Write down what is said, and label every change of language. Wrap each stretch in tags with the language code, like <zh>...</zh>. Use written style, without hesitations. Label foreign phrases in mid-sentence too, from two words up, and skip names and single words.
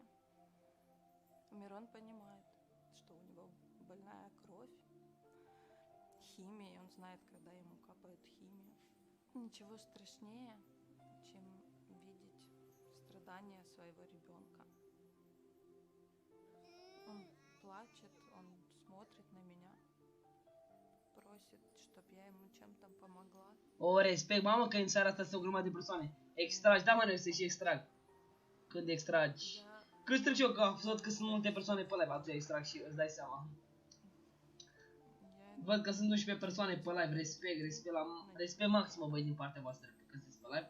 <ru>Мирон понимает, что у него больная кровь, химия, и он знает, когда ему капают химию. Ничего страшнее, чем видеть страдания своего ребенка. Он плачет, он смотрит на меня, просит, чтобы я ему чем-то помогла.</ru> <ro>O, respect, mamă, că în seara asta sunt o grămadă de persoane. Extragi, da, mă, noi să și extrag. Când extragi. Я Când trec eu, că am văzut că sunt multe persoane pe live, atunci extrag și îți dai seama. Văd că sunt 11 persoane pe live, respect maximă, băi, din partea voastră, că sunteți pe live.</ro>